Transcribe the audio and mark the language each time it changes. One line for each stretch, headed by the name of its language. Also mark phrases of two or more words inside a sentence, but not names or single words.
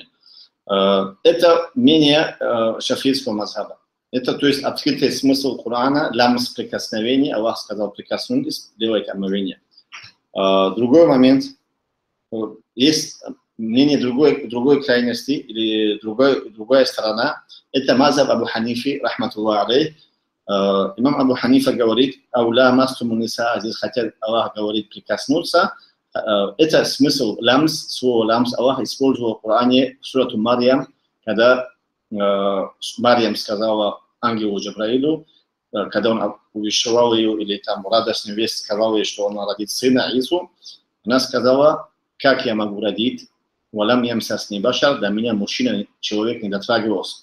Russian: Это мнение шафийского мазхаба. Это, то есть, открытый смысл Корана, ламс прикосновения, Аллах сказал: прикоснуться, делайте омовение. Другой момент, есть мнение другой крайности или другая сторона, это мазхаб Абу Ханифи,
Arabic: رحمة الله عليه.
Russian: Имам Абу Ханифа говорит,
Arabic: أو لامستم النساء,
Russian: здесь хотя Аллах говорит прикоснуться. Это смысл ламс, слово ламс Аллах использовал в Коране в сурату Марьям, когда Марьям сказала ангелу Джабраилу, когда он увещевал ее, или там радостную весть сказал ей, что он родит сына Ису, она сказала, как я могу родить,
Arabic: ولم يمسسني بشر,
Russian: до меня мужчина, человек не дотрагивался.